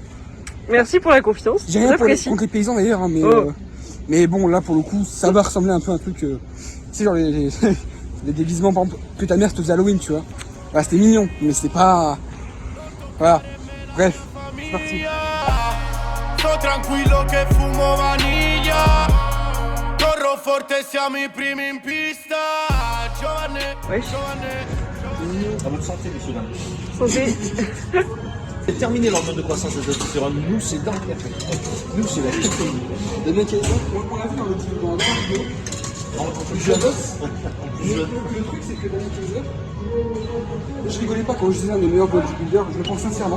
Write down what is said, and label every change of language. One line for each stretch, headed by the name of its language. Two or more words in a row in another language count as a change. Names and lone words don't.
French: Merci pour la confiance. J'ai rien J'apprécie. contre les paysans d'ailleurs, hein, Oh. mais bon, là pour le coup, ça va ressembler un peu à un truc. Tu sais, genre les déguisements par exemple, que ta mère te faisait Halloween, tu vois. Voilà, c'était mignon, mais c'était pas. Voilà. Bref, c'est parti.
Italian: Sto tranquillo che fumo vaniglia. Corro forte, siamo i primi in pista. Giovane,
French: Wesh.
Italian: giovane.
French: À votre santé, messieurs, dames. Santé. C'est terminé l'hormone de croissance de testostérone. Nous, c'est dans le café. Nous, c'est la caféine. Les mecs, on l'a vu dans la dernière vidéo. Je le truc, c'est que dans les téléviseurs, je rigolais pas quand je disais un des meilleurs bodybuilders, je le pense sincèrement.